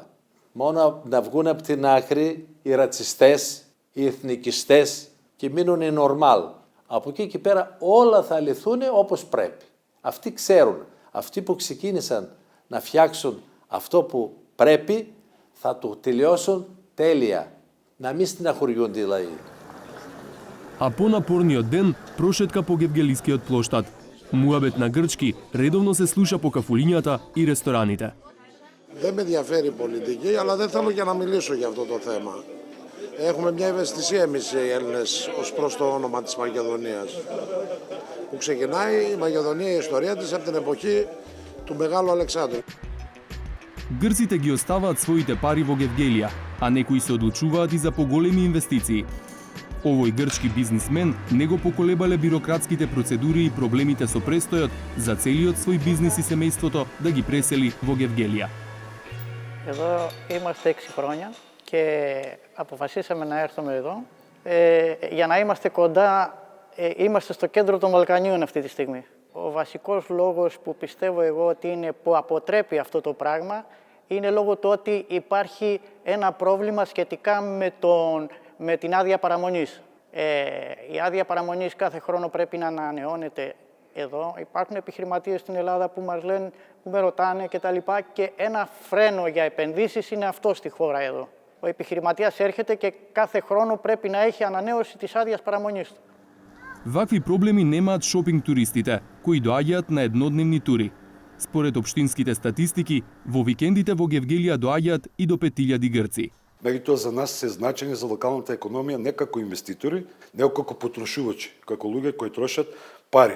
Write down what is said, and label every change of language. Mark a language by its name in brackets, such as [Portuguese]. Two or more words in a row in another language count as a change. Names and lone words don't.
[Greek] Μόνο να βγουν από την άκρη οι ρατσιστές, οι εθνικιστές και μείνουν οι νορμάλ. Από εκεί και πέρα όλα θα λυθούν όπως πρέπει. Αυτοί ξέρουν. Αυτοί που ξεκίνησαν να φτιάξουν αυτό που πρέπει θα το τελειώσουν τέλεια. Να μην στεναχωριούνται οι λαοί. [Macedonian] А понапорниот ден прошетка по Гевгелискиот плоштад. Муабет на грчки редовно се слуша по кафулињата и рестораните. [Greek] Δεν με ενδιαφέρει η πολιτική, αλλά δεν θέλω και να μιλήσω για αυτό το θέμα. Έχουμε μια ευαισθησία εμείς οι Έλληνες ως προς το όνομα της Μακεδονίας. Που ξεκινάει η Μακεδονία, η ιστορία της από την εποχή του Μεγάλου Αλεξάνδρου. [Macedonian] Грците ги оставаат своите пари во Гевгелија, а некои се одлучуваат и за поголеми инвестиции. Овој грчки бизнисмен не го поколебале бирократските процедури и проблемите со престојот за целиот свој бизнис и семејството да ги пресели во Гевгелија. [Greek] Εδώ είμαστε 6 χρόνια και αποφασίσαμε να έρθουμε εδώ για να είμαστε κοντά, είμαστε στο κέντρο των Βαλκανίων αυτή τη στιγμή. Ο βασικός λόγος που πιστεύω εγώ ότι είναι που αποτρέπει αυτό το πράγμα είναι λόγω του ότι υπάρχει ένα πρόβλημα σχετικά με την άδεια παραμονής. Η άδεια παραμονής κάθε χρόνο πρέπει να ανανεώνεται εδώ. Υπάρχουν επιχειρηματίες στην Ελλάδα που μας λένε, που με ρωτάνε κτλ. Και ένα φρένο για επενδύσεις είναι αυτό στη χώρα εδώ. Ο επιχειρηματίας έρχεται και κάθε χρόνο πρέπει να έχει ανανέωση της άδειας παραμονής του. [Macedonian] Вакви проблеми немаат шопинг туристите, кои доаѓаат на еднодневни тури. Според општинските статистики, во викендите во Гевгелија доаѓаат и до 5000 грци. Меѓутоа за нас се значени за локалната економија не како инвеститори, него како потрошувачи, како луѓе кои трошат пари.